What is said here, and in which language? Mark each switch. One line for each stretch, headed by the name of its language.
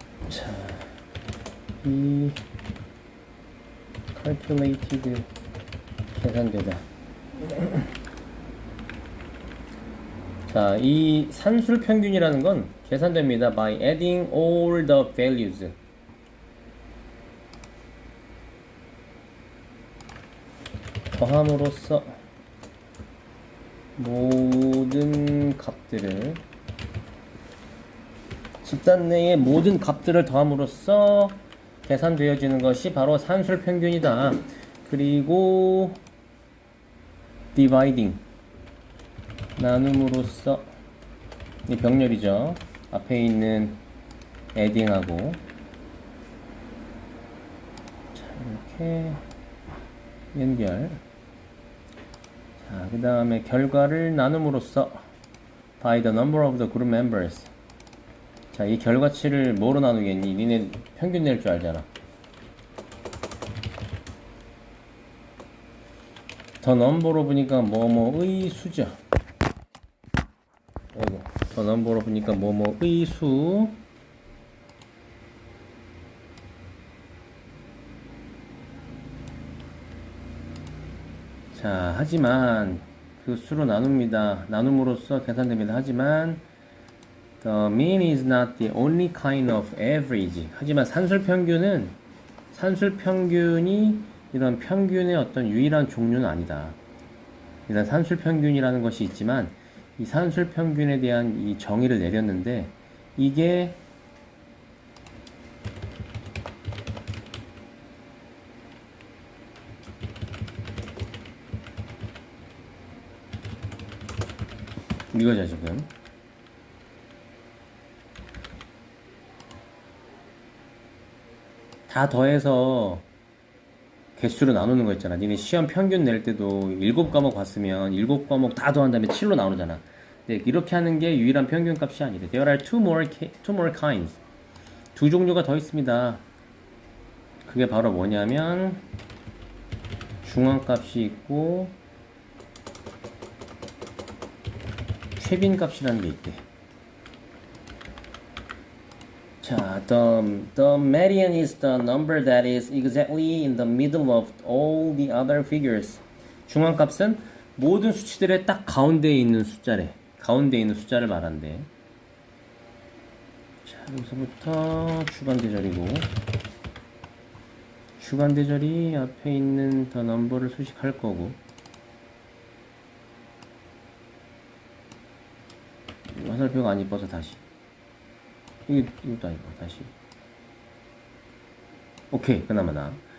Korean: 자, 이 calculated 계산되다. 자, 이 산술 평균이라는 건 계산됩니다.
English: by adding all the values.
Korean: 더함으로써 모든 값들을 집단 내의 모든 값들을 더함으로써 계산되어지는 것이 바로 산술 평균이다. 그리고 dividing 나눔으로써 이 병렬이죠. 앞에 있는 adding하고 자, 이렇게 연결. 자, 그 다음에 결과를 나눔으로써
English: by the number of the group members.
Korean: 자, 이 결과치를 뭐로 나누겠니? 니네 평균 낼 줄 알잖아. 더 넘버로 보니까 뭐뭐의 수죠. 아이고, 더 넘버로 보니까 뭐뭐의 수. 자, 하지만 그 수로 나눕니다. 나눔으로써 계산됩니다. 하지만
English: the mean is not the only kind of average.
Korean: 하지만 산술평균이 이런 평균의 어떤 유일한 종류는 아니다. 일단 산술평균이라는 것이 있지만 이 산술평균에 대한 이 정의를 내렸는데 이게 이거죠 지금. 다 더해서 개수로 나누는 거 있잖아. 니네 시험 평균 낼 때도 7과목 봤으면 7과목 다 더한 다음에 7로 나누잖아. 근데 이렇게 하는 게 유일한 평균 값이 아니다.
English: There are two more kinds.
Korean: 두 종류가 더 있습니다. 그게 바로 뭐냐면 중앙값이 있고 최빈값이라는 게 있대.
English: 자, the median is the number that is exactly in the middle of all the other figures.
Korean: 중앙값은 모든 수치들의 딱 가운데에 있는 숫자래. 가운데에 있는 숫자를 말한대. 자, 여기서부터 주간대절이고 주간대절이 앞에 있는 the number를 수식할 거고 화살표가 안 이뻐서 다시 이것도 아니고 다시 오케이 그나마 나.